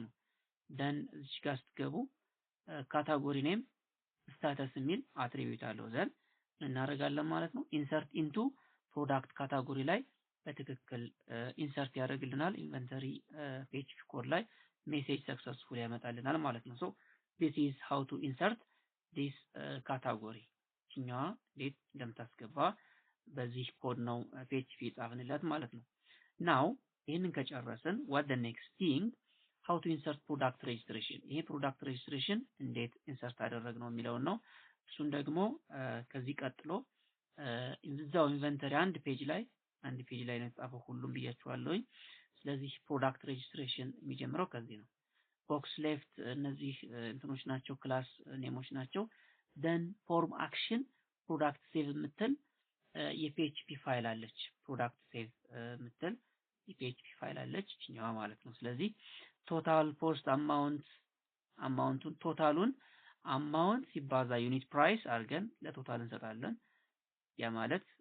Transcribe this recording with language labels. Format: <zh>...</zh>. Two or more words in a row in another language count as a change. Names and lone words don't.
<am>ነው። then እዚህ ጋር ስትገቡ</am> <en>category name status</en> <am>የሚል አትሪቢዩት አለው then እናደርጋለን ማለት ነው።</am> <en>insert into product</en> <am>ካታጎሪ ላይ በትክክል ኢንሰርት ያደርግልናል። ኢንቨንተሪ PHP ኮድ ላይ</am> <en>message successful</en> <am>ያመጣልናል ማለት ነው።</am> <en>so this is how to insert this</en> <am>category ይችኛዋ እንዴት እንደምታስገባ በዚህ ኮድ ነው PHP ጻፍንለት ማለት ነው። now ይሄንን ከጨረስን</am> <en>what the next thing how to insert product registration</en> <am>ይሄ</am> <en>product registration</en> <am>እንዴት ኢንሰርት አደረግነው የሚለውን ነው። እሱን ደግሞ ከዚህ ቀጥሎ እዛው ኢንቨንተሪ አንድ ፔጅ ላይ ነው የተጻፈው ሁሉም ብያችኋለሁኝ። ስለዚህ ፕሮዳክት ሬጅስትሬሽን የሚጀምረው ከዚህ ነው።</am> <en>box left</en> <am>እነዚህ እንትኖች ናቸው ክላስ ኔሞች ናቸው። then</am> <en>form action product save</en> <am>የምትል የፒኤችፒ ፋይል አለች።</am> <en>product save</en> <am>የምትል የፒኤችፒ ፋይል አለች እኛዋ ማለት ነው። ስለዚህ</am> <en>total post</en> <am>አማውንቱን ቶታሉን አማውንት ሲባዛ</am> <en>unit price</en> <am>አድርገን ለቶታል እንሰጣለን። ያ ማለት</am>